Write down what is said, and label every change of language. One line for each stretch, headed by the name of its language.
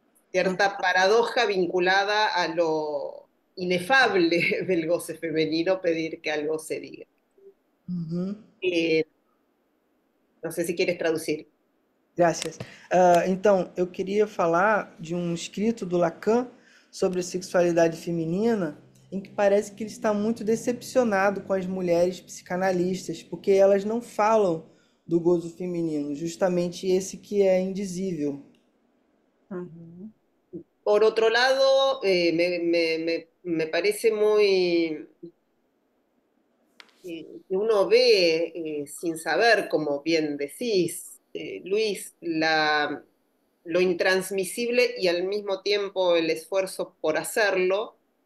Spanish: Cierta paradoja vinculada a lo inefable del goce femenino, pedir que algo se diga. No sé si quieres traducir.
Portuguese: Graças. Então, eu queria falar de um escrito do Lacan sobre sexualidade feminina, em que parece que ele está muito decepcionado com as mulheres psicanalistas, porque elas não falam do gozo feminino, justamente esse que é indizível.
Spanish: Por otro lado, me parece muy que uno ve sin saber, como bien decís, Luis, lo intransmisible y al mismo tiempo el esfuerzo por hacerlo,